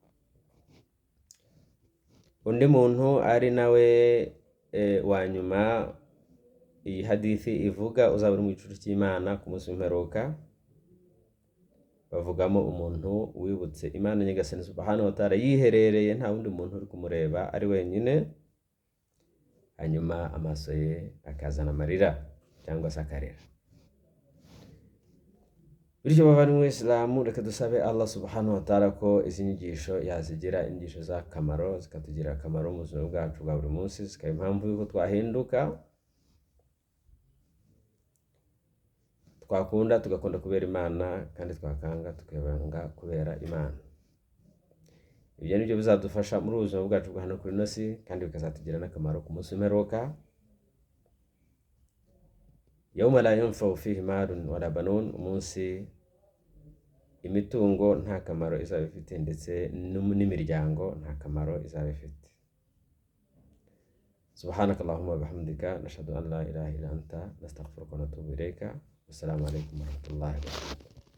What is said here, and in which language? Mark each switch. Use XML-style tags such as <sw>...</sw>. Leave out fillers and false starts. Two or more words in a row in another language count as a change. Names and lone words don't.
<rw>Undi muntu ari nawe wa nyuma iyi hadithi ivuga uzaba uri mu gicucu cy'Imana ku munsi w'imperuka, bavugamo umuntu wibutse Imana nyagasani</rw> <ar>سبحانه وتعالى</ar> <rw>yiherereye, nta wundi muntu uri kumureba, ari wenyine, hanyuma amaso ye akazana amarira cyangwa se akarira. Bityo bavandimwe Isilamu, reka dusabe Allah</rw> <ar>سبحانه وتعالى</ar> <rw>ko izi nyigisho yazigira inyigisho z'akamaro, zikatugira akamaro mu buzima bwacu bwa buri munsi, zikaba impamvu y'uko twahinduka, twakunda tugakunda kubera Imana, kandi twakanga tukabanga kubera Imana. Ibyo ni byo bizadufasha muri ubuzima bwacu bwa hano kuri ino si, kandi bikazatugira n'akamaro ku munsi w'imperuka.</rw> <ar>يوم لا ينفع فيه مال ولا بنون,</ar> <rw>umunsi imitungo nta kamaro izaba ifite, ndetse n'imiryango nta kamaro izaba ifite.</rw> <ar>سبحانك اللهم وبحمدك، نشهد أن لا إله إلا أنت، نستغفرك ونتوب إليك. السلام عليكم ورحمة الله وبركاته.</ar>